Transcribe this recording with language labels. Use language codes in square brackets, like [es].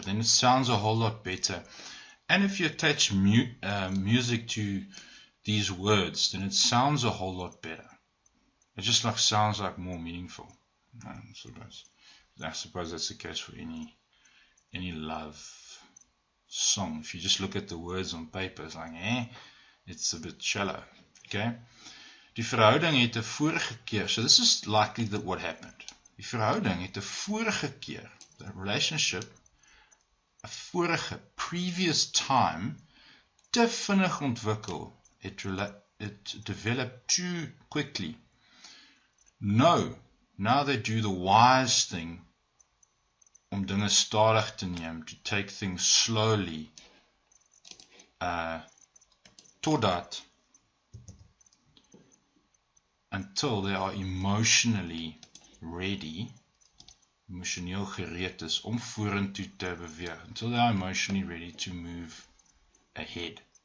[en] Then it sounds a whole lot better. And if you attach music to these words, then it sounds a whole lot better. It just sounds like more meaningful. I suppose that's the case for any love song. If you just look at the words on paper, it's like, it's a bit shallow. Okay? [af] Die verhouding het 'n vorige keer. [en] So this is likely that what happened. [af] Die verhouding het 'n vorige keer, [en] the relationship, [af] 'n vorige [en] previous time [af] te vinnig ontwikkel. [en] It developed too quickly. No, now they do the wise thing [af] om dinge stadig te neem, [en] to take things slowly, [af] totdat, [en] until they are emotionally ready, [af] emotioneel gereed is om vorentoe te beweeg, [en] until they are emotionally ready to move ahead.